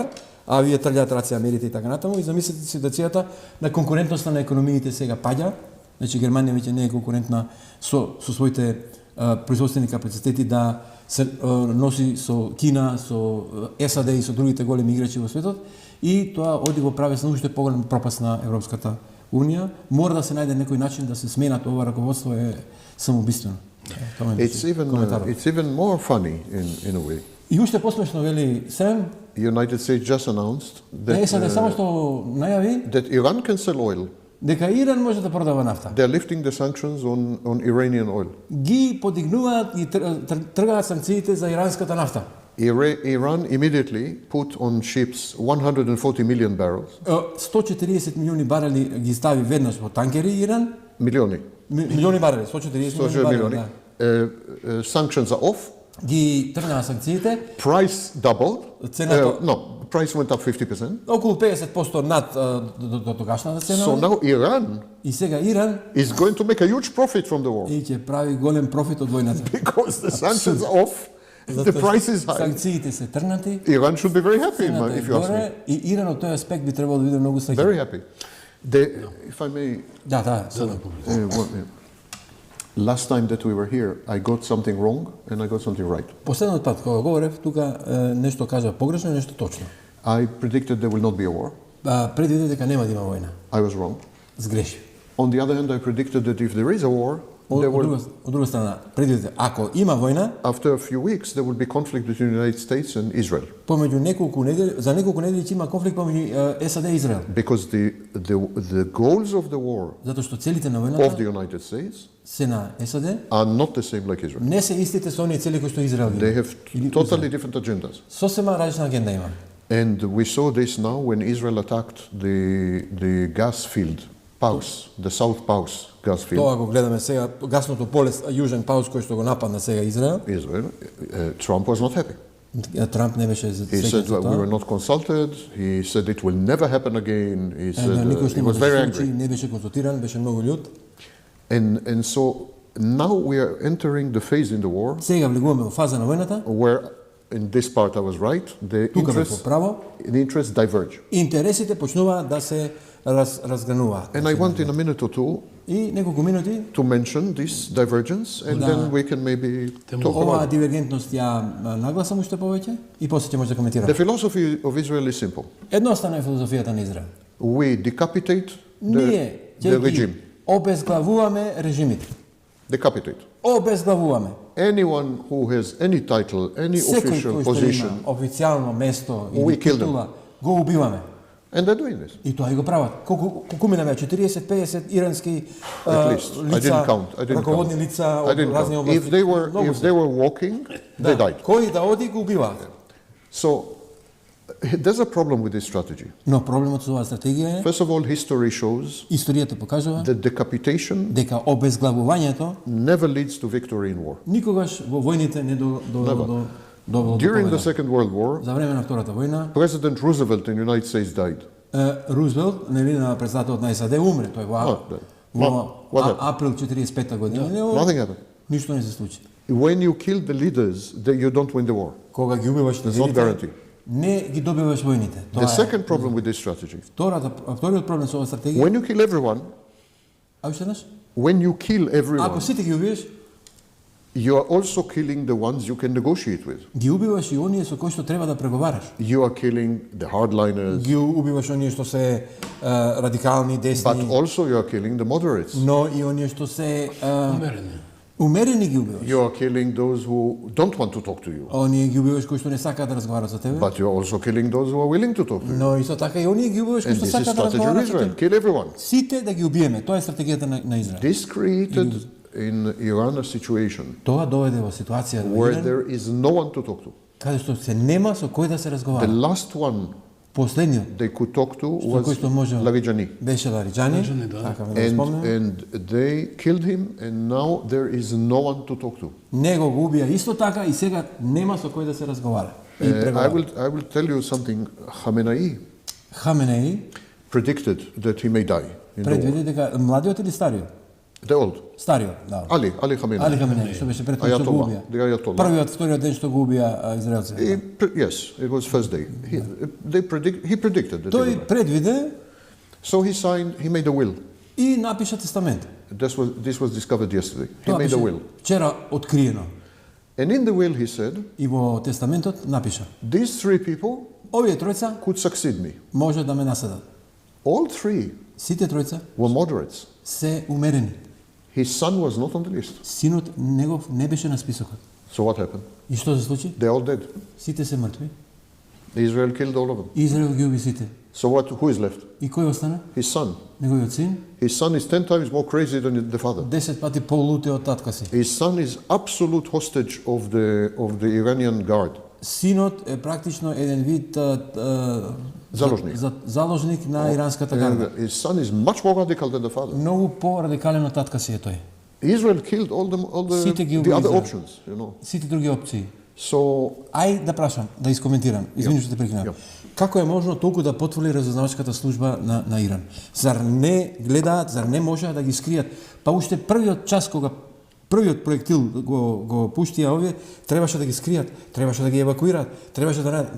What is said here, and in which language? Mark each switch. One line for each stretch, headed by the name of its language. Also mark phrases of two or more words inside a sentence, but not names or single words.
Macedonian: а вие трљаат раци Америте и така натаму, и замислете ситуацијата на конкурентноста на економиите сега паѓа, значи Германија веќе не е конкурентна со своите производствени капацитети да се носи со Кина, со САД и со другите големи играчи во светот, и тоа оди во правец на уште поголем пропаст на Европската унија, мора да се најде некој начин да се сменат ова раководство е самоубиствено. Тоа ми
English: It's even more funny in a way.
Macedonian: И уште посмешно вели Сем,
English: United States just announced
Macedonian: САД само што најави
English: that Iran can sell oil.
Macedonian: дека Иран може да продава нафта.
English: They're lifting the sanctions on Iranian oil.
Macedonian: Ги подигнуваат и тргаат санкциите за иранската нафта.
English: Iran immediately put on ships 140 million barrels.
Macedonian: 140 милиони барели ги стави веднаш во танкери Иран. Милиони барели, 140 милиони барели.
English: Sanctions are off.
Macedonian: Ги тргнаа санкциите.
English: Price doubled.
Macedonian: Цената
English: price went up 50%.
Macedonian: Околу 50% над до тогашната цена.
English: So now Iran
Macedonian: и сега Иран
English: is going to make a huge profit from the war.
Macedonian: И ќе прави голем профит од војната.
English: Because the sanctions are off. The price is high.
Macedonian: Санкциите се тргнати.
English: Iran should be very happy, if you ask me.
Macedonian: И Иран од тој аспект би требало да биде многу среќен.
English: Very happy. If I may. Last time that we were here, I got something wrong and I got something right.
Macedonian: Последниот пат кога говорев, тука нешто кажа погрешно, нешто точно.
English: I predicted there will not be a war.
Macedonian: Предвидев дека нема да има војна.
English: I was wrong.
Macedonian: Сгрешив.
English: On the other hand, I predicted that if there is a war,
Macedonian: од друга страна, предвидете, ако има војна,
English: after a few weeks there will be conflict between the United States and Israel.
Macedonian: Помеѓу неколку недели, за неколку недели ќе има конфликт помеѓу САД и Израел.
English: Because the goals of the war
Macedonian: затоа што целите на
English: of
Macedonian: војната
English: the United States
Macedonian: се на САД
English: are not the same like Israel.
Macedonian: Не се истите со оние цели кои што Израел ги.
English: They have totally different agendas.
Macedonian: Сосема различна агенда има.
English: And we saw this now when Israel attacked the gas field, Paus, the South Paus gas field.
Macedonian: Тоа го гледаме сега, гасното поле, Јужен Паус, кој што го нападна сега Израел.
English: Trump was not happy.
Macedonian: Трамп не беше
English: He said we were not consulted. He said it will never happen again. He said he was very angry.
Macedonian: Не беше консултиран, беше многу љут.
English: And so now we are entering the phase in the war.
Macedonian: Сега влегуваме во фаза на војната.
English: Where in this part I was right. The interests diverge.
Macedonian: Интересите почнуваат да се разгрануваат.
English: And I want in a minute or two
Macedonian: и неколку минути
English: to mention this divergence and then we can maybe talk
Macedonian: оваа
English: about it.
Macedonian: дивергентност ја нагласам уште повеќе и после ќе може да коментираме.
English: The philosophy of Israel is simple.
Macedonian: Едноставна е филозофијата на Израел.
English: We decapitate the regime.
Macedonian: Обезглавуваме режимите.
English: Decapitate.
Macedonian: Обезглавуваме.
English: Anyone who has any title, any official position,
Macedonian: официјално место или титула, го убиваме.
English: And they're doing this.
Macedonian: И тоа и го прават. Колку минаме 40-50 ирански лица, раководни лица од разни области.
English: If they were walking, they died.
Macedonian: Кој да оди го убиваат.
English: So there's a problem with this strategy.
Macedonian: Но проблемот со оваа стратегија е
English: First of all, history shows
Macedonian: историјата покажува
English: that decapitation
Macedonian: дека обезглавувањето
English: never leads to victory in war.
Macedonian: Никогаш во војните не довело
English: During the Second World War,
Macedonian: за време на Втората војна,
English: President Roosevelt in the United States died.
Macedonian: Рузвелт, нели на председателот на САД умре, тој во април 45 година.
English: Nothing happened.
Macedonian: Ништо не се случи.
English: When you kill the leaders, you don't win the war.
Macedonian: Кога ги убиваш лидерите, не ги добиваш војните.
English: The second problem with this strategy.
Macedonian: Вториот проблем со оваа стратегија.
English: When you kill everyone, when you kill everyone,
Macedonian: ако сите ги убиеш,
English: you are also killing the ones you can negotiate with.
Macedonian: Ги убиваш и оние со кои што треба да преговараш.
English: You are killing the hardliners.
Macedonian: Ги убиваш оние што се радикални, десни.
English: But also you are killing the moderates.
Macedonian: Но и оние што се умерени ги убиваш.
English: You are killing those who don't want to talk to you.
Macedonian: Оние ги убиваш кои што не сакаат да разговарат со тебе.
English: But you are also killing those who are willing to talk to you.
Macedonian: Но исто така и оние ги убиваш кои што сакаат да разговарат со тебе.
English: Kill everyone.
Macedonian: Сите да ги убиеме. Тоа е стратегијата на Израел.
English: This created in Iran a situation
Macedonian: тоа доведе во ситуација
English: where there is no one to talk to.
Macedonian: Каде што се нема со кој да се разговара.
English: The last one
Macedonian: последниот
English: they could talk to was Larijani.
Macedonian: Беше Лариджани.
English: And they killed him and now there is no one to talk to.
Macedonian: Него го убија исто така и сега нема со кој да се разговара.
English: I will tell you something. Khamenei predicted that he may die.
Macedonian: Предвиди дека младиот или стариот?
English: The old.
Macedonian: Стариот, да.
English: Ali Khamenei.
Macedonian: Ali Khamenei, што беше пред што го убија. Првиот, вториот ден што го убија израелците.
English: Yes, it was first day. He predicted that.
Macedonian: Тој предвиде.
English: So he made a will.
Macedonian: И напиша тестамент.
English: This was discovered yesterday. He made a will.
Macedonian: Вчера откриено.
English: And in the will he said,
Macedonian: и во тестаментот напиша,
English: these three people
Macedonian: овие тројца
English: could succeed me.
Macedonian: Може да ме наследат.
English: All three
Macedonian: Сите тројца
English: were moderates.
Macedonian: се умерени.
English: His son was not on the list.
Macedonian: Синот негов не беше на списокот.
English: So what happened?
Macedonian: И што се случи?
English: They're all dead.
Macedonian: Сите се мртви.
English: Israel killed all of them.
Macedonian: Израел ги уби сите.
English: So who is left?
Macedonian: И кој остана?
English: His son.
Macedonian: Неговиот син,
English: His son is 10 times more crazy than the father.
Macedonian: 10 пати полути од татка си.
English: His son is absolute hostage of the Iranian guard.
Macedonian: Синот е практично еден вид Заложник. заложник на иранската гарда.
English: And his son is much more radical than the father.
Macedonian: Многу порадикален од татка си е тој.
English: Israel killed all
Macedonian: Сите ги
English: the
Macedonian: уби
English: other
Macedonian: Израел.
English: options, you know.
Macedonian: Сите други опции.
English: So
Macedonian: Ај да прашам, да искоментирам. Извини што те прекинав. Ја. Како е можно толку да потврди разузнавачката служба на Иран? Зар не гледаат, зар не можеа да ги скријат? Па уште првиот час кога првиот проектил го пуштија овие, требаше да ги скријат, требаше да ги евакуираат, требаше да најдат.